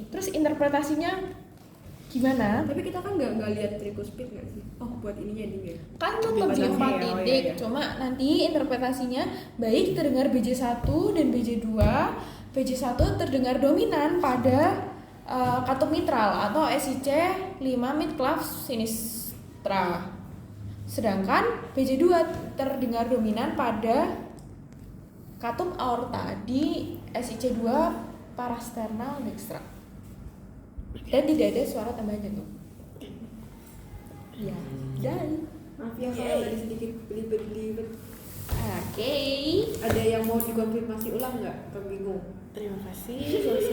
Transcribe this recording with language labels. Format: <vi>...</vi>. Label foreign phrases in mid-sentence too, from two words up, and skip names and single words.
<id>Terus interpretasinya gimana? tapi kita kan nggak lihat trikuspid nggak sih? Oh, buat ininya dia. Kan tetap di 4 titik. Cuma nanti interpretasinya baik terdengar BJ1 dan BJ2. BJ1 terdengar dominan pada katup mitral atau SIC 5</id> <la>midclav sinistra.</la> <id>Sedangkan BJ2 terdengar dominan pada katup aorta di SIC 2</id> <la>parasternal dextra.</la> <id>Dan tidak ada suara tambahan jantung. Ya, dan Maaf ya kalau tadi sedikit belibet. Oke. Ada yang mau dikonfirmasi ulang nggak? Atau bingung? Terima kasih.</id>